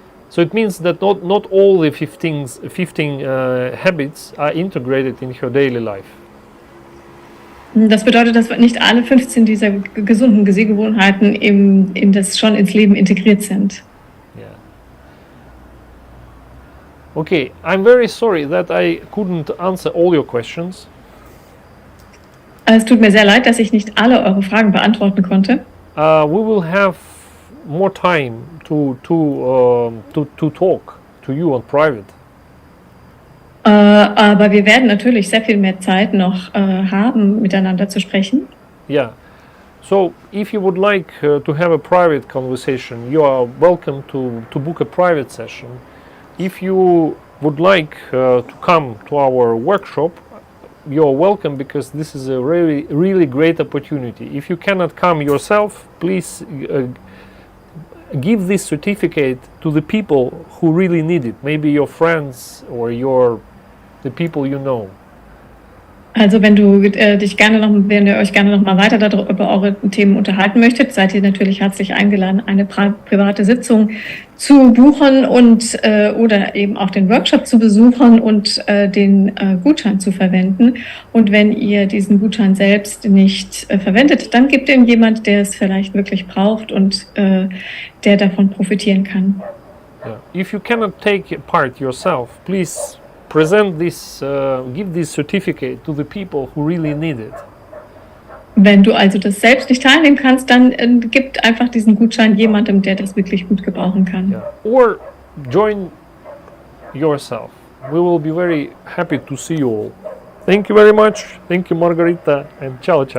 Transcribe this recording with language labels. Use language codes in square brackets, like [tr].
[en] So it means that not all the 15 habits are integrated in your daily life. [de] Das bedeutet, dass nicht alle 15 dieser gesunden Sehgewohnheiten schon ins Leben integriert sind. [en] Yeah. Okay, I'm very sorry that I couldn't answer all your questions. [de] Es tut mir sehr leid, dass ich nicht alle eure Fragen beantworten konnte. [en] We will have more time to talk to you on private. [de] Aber wir werden natürlich sehr viel mehr Zeit noch haben, miteinander zu sprechen. [en] Yeah. So if you would like to have a private conversation, you are welcome to book a private session. If you would like to come to our workshop, you're welcome, because this is a really great opportunity. If you cannot come yourself, please give this certificate to the people who really need it. Maybe your friends or the people you know. [de] Also wenn wenn ihr euch gerne noch mal weiter über eure Themen unterhalten möchtet, seid ihr natürlich herzlich eingeladen, eine private Sitzung zu buchen und oder eben auch den Workshop zu besuchen und den Gutschein zu verwenden. Und wenn ihr diesen Gutschein selbst nicht verwendet, dann gebt ihm jemand, der es vielleicht wirklich braucht und der davon profitieren kann. [en] Yeah. If you cannot take part yourself, please present this, give this certificate to the people who really need it. [de] Wenn du also das selbst nicht teilnehmen kannst, dann gib einfach diesen Gutschein jemandem, der das wirklich gut gebrauchen kann. [en] Yeah. Or join yourself. We will be very happy to see you all. Thank you very much. Thank you, Margarita, and ciao, ciao.